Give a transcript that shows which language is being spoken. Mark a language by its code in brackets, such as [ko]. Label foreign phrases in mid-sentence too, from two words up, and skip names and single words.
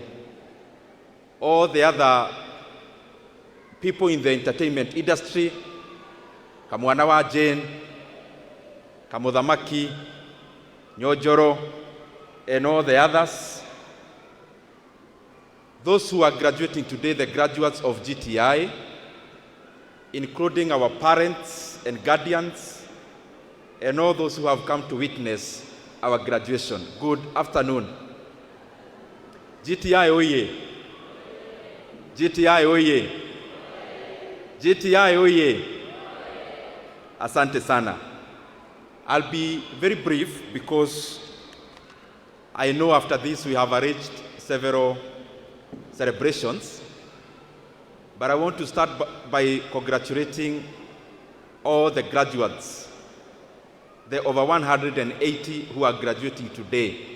[en] All the other people in the entertainment industry, Kamwanawa Jane, Kamuthamaki, Nyoro, and all the others. Those who are graduating today, the graduates of GTI, including our parents and guardians, and all those who have come to witness our graduation. Good afternoon. GTI oye! GTI oye! GTI oye! [sw] Asante sana. [en] I'll be very brief because I know after this we have arranged several celebrations, but I want to start by congratulating all the graduates, the over 180 who are graduating today.